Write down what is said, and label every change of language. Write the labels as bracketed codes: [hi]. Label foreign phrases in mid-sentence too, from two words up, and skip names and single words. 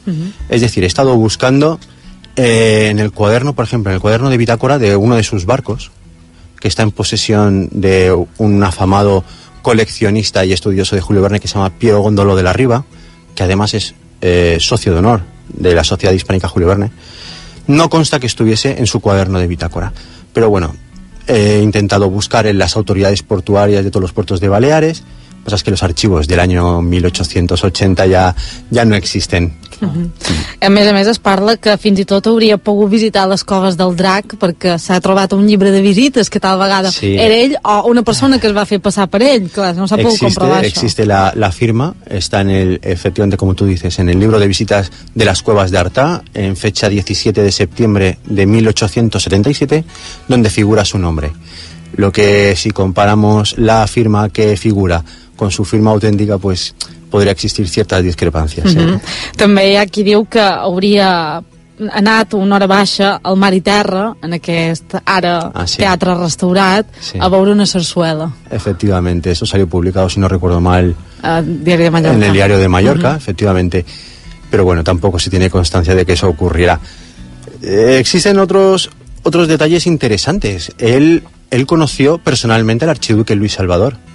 [es] Es decir, he estado buscando en el cuaderno, por ejemplo, en el cuaderno de bitácora de uno de sus barcos, que está en posesión de un afamado coleccionista y estudioso de Julio Verne, que se llama Piero Góndolo de la Riva, que además es socio de honor de la Sociedad Hispánica Julio Verne. No consta que estuviese en su cuaderno de bitácora, pero bueno, he intentado buscar en las autoridades portuarias de todos los puertos de Baleares. Pasa es que los archivos del año 1880 ja no existen. [ca] A més, es parla que fins i tot hauria pogut visitar les coves del Drac, perquè s'ha trobat un llibre de visites que tal vegada era ell o una persona que es va fer passar per ell. Clar, no s'ha pogut comprovar això. [es] Existe la firma, está efectivamente, como tú dices, en el libro de visitas de las cuevas de Artà, en fecha 17 de septiembre de 1877, donde figura su nombre. Lo que, si comparamos la firma que figura con su firma auténtica, pues [ca] podria existir ciertes discrepàncies. També hi ha qui diu que hauria anat una hora baixa al Mar i Terra, en aquest teatre restaurat, a veure una sarsuela. [es] Efectivamente, eso salió publicado, si no recuerdo mal, Diario de Mallorca. En el Diario de Mallorca, efectivamente. Pero bueno, tampoco se tiene constancia de que eso ocurriera. Existen otros detalles interesantes. Él conoció personalmente al archiduque Luis Salvador.